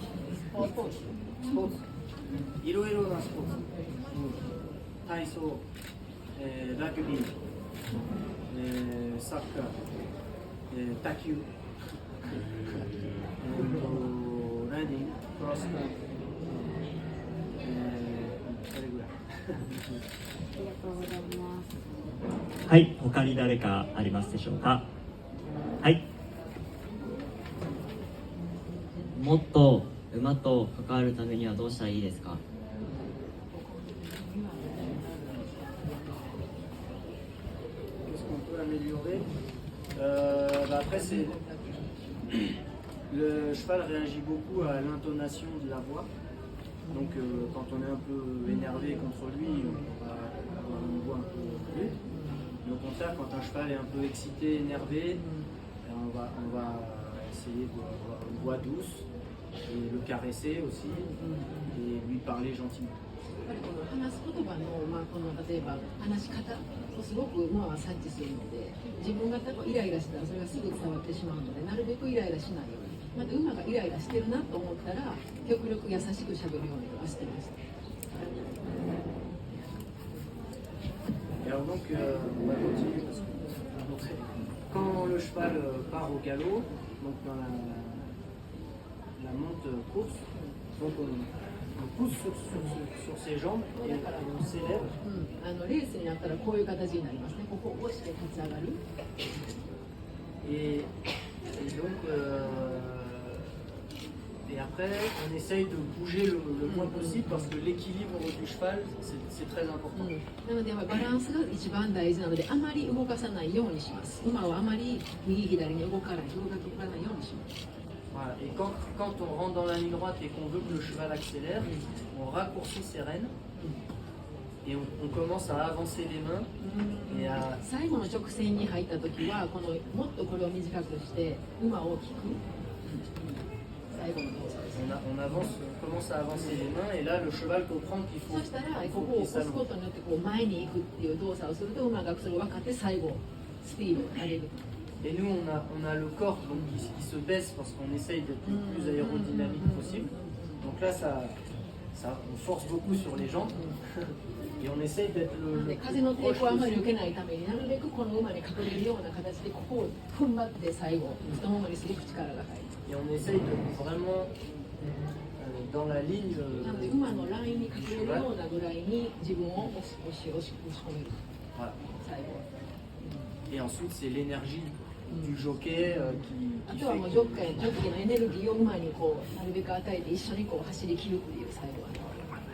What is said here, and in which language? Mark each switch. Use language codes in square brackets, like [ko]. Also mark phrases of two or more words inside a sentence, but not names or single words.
[ja] スポーツいろいろなスポーツ、体操、ラグビー、サッカー、卓球、ランニング、クロスカントリー、それぐらい。ありがとうございます。はい、他に誰かありますでしょうか？はい。もっと馬と関わるためにはどうしたらいいですか？ [fr] Qu'est-ce qu'on peut améliorer? Après, le cheval réagit beaucoup à l'intonation de la voix. Donc, quand on est un peu énervé contre lui, on va avoir une voix un peu plus. Mais au contraire, quand un cheval est un peu excité, énervé, on va essayer d'avoir une voix douce et le caresser aussi et lui parler gentiment. [ja] やっぱりこの話す言葉の、この例えば話し方をすごく馬は察知するので、自分がイライラしたらそれがすぐ伝わってしまうので、なるべくイライラしないように、また馬がイライラしてるなと思ったら極力優しくしゃべるようにはしてました。 [fr] Et alors donc, on va continuer parce que quand le cheval part au galop, donc dans la monte course, donc on pousse sur ses jambes et on s'élève. [ja] レースになったらこういう形になりますね。ここを押して立ち上がる。 [fr] Et donc, et après, on essaye de bouger le moins possible parce que l'équilibre du cheval, c'est très important. [ja] なのでバランスが一番大事なので、あまり動かさないようにします。馬はあまり右左に動かないようにします。 [fr] Voilà. Et quand on rentre dans la ligne droite et qu'on veut que le cheval accélère, on raccourcit ses rênes et on commence à avancer les mains et à... [ja] 最後の直線に入った時はこのもっとこれを短くして馬を引く。最後の動作です。 [fr] on commence à avancer les mains et là le cheval comprend qu'il faut... [ja] そしたらここを押すことによってこう前に行くっていう動作をすると馬がそれを分かって最後スピードを上げる。 [fr] Et nous, on a le corps donc, qui se baisse parce qu'on essaye d'être le plus aérodynamique possible. Donc là, on force beaucoup sur les jambes et on essaye d'être le plus [ja] 風の抵 [fr] proche [ja] 抗をあまり [fr] possible. [ja] 受けないためになるべくこの馬に隠れるような形でここを踏ん張って最後太ももにすごく力が入る。 [fr] Et on essaye de vraiment dans la ligne [ja] なので馬のラインに隠れるようなぐらいに自分を押し込める。 [fr] voilà. [ja] 最後。 [fr] Et ensuite, c'est l'énergie du jockey [ja] あ [fr] qui [ja] とは [fr] fait [ja] もう [fr] que- [ja] ジョッキーのエネルギーを馬にこうなるべく与えて一緒にこう走り切るっていう最後は。